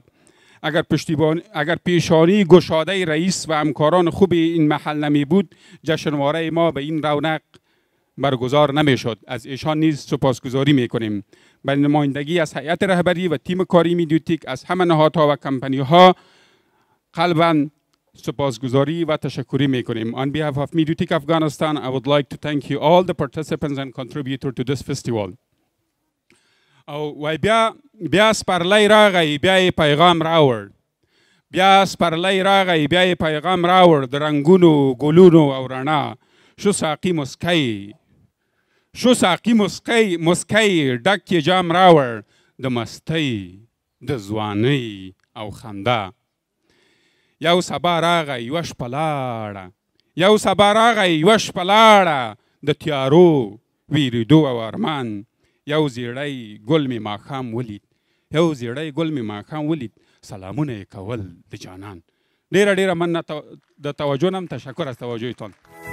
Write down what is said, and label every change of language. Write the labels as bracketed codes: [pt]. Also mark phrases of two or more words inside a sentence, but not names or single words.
[fa] اگر پیشانی گشاده رئیس و همکاران خوب این محل نمی بود جشنواره ما به این رونق برگزار نمی شد. از ایشان نیز سپاسگزاری می کنیم. به نمایندگی از هیئت رهبری و تیم کاری میدیوتیک از همه نهادها و کمپانی ها قلباً سپاسگزاری و تشکری می کنیم. [en] On behalf of Midiotic Afghanistan, I would like to thank you all the participants and contributors to this festival. [ps] او بیا سپرلی راغی بیا پیغام راوړ. بیا سپرلی راغی بیا پیغام راوړ د رنګونو ګلونو او رڼا. شو ساقي مسکی ډک یې جام راوړ د مستۍ د ځوانۍ او خندا. یو سبا راغی یوه شپه لاړه د تیارو ویریدو او ارمان. یو زیړی ګل مې ماښام ولید سلامونه یې کول د جانان. ډیره مننه د توجه نم. [fa] تشکر از توجهتان.